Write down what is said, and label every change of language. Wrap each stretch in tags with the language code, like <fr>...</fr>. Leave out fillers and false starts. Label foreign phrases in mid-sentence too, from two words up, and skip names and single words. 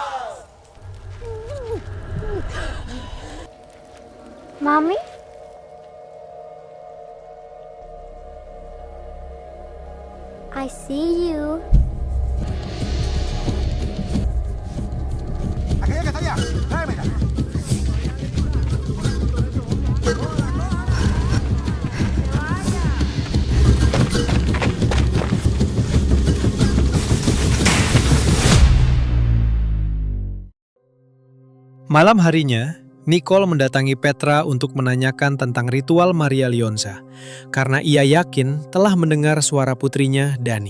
<en>Mommy? I see you.</en> <es>Aquella que está allá, tráemela.</es> <id>Malam harinya, Nicole mendatangi Petra untuk menanyakan tentang ritual Maria Leonza, karena ia yakin telah mendengar suara putrinya, Dani.</id>